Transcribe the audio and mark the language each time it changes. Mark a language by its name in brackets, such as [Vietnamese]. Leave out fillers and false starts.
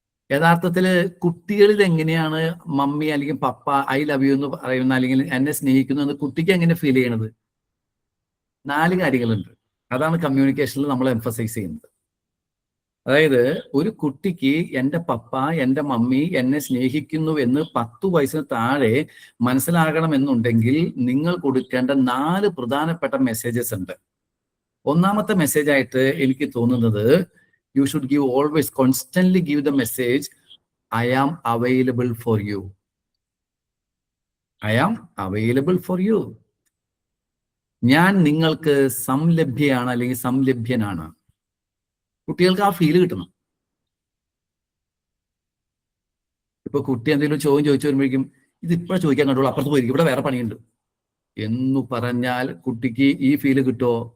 [Malayalam] യഥാർത്ഥത്തില് കുട്ടികളിൽ എങ്ങനെയാണ് മമ്മി അല്ലെങ്കിൽ പപ്പ ഐ ലവ് യു എന്ന് പറയുന്ന, അല്ലെങ്കിൽ എന്നെ സ്നേഹിക്കുന്നു എന്ന് കുട്ടിക്ക് എങ്ങനെ ഫീൽ ചെയ്യണത്? 4 കാര്യങ്ങളുണ്ട്. അതാണ് കമ്മ്യൂണിക്കേഷനിൽ നമ്മൾ എംഫസൈസ് ചെയ്യുന്നത്. അതായത് ഒരു കുട്ടിക്ക് എൻ്റെ പപ്പ, എൻ്റെ മമ്മി എന്നെ സ്നേഹിക്കുന്നു എന്ന് 10 വയസ്സിന് താഴെ മനസ്സിലാകണമെന്നുണ്ടെങ്കിൽ നിങ്ങൾ കൊടുക്കേണ്ട 4 പ്രധാനപ്പെട്ട മെസ്സേജസ് ഉണ്ട്. ഒന്നാമത്തെ മെസ്സേജ് ആയിട്ട് എനിക്ക് തോന്നുന്നത്, [English] you should constantly give the message, I am available for you. I am available for you. [Malayalam] ഞാൻ നിങ്ങൾക്ക് സംലഭ്യയാണ് അല്ലെങ്കിൽ സംലഭ്യനാണ്. കുട്ടികൾക്ക് ആ ഫീല് കിട്ടണം. ഇപ്പൊ കുട്ടി എന്തെങ്കിലും ചോദ്യം ചോദിച്ചു വരുമ്പോഴേക്കും ഇത് ഇപ്പോഴാണ് ചോദിക്കാൻ കണ്ടുള്ളൂ, അപ്പുറത്ത് പോയിരിക്കും, ഇവിടെ വേറെ പണിയുണ്ട് എന്ന് പറഞ്ഞാൽ കുട്ടിക്ക് ഈ ഫീല് കിട്ടുമോ?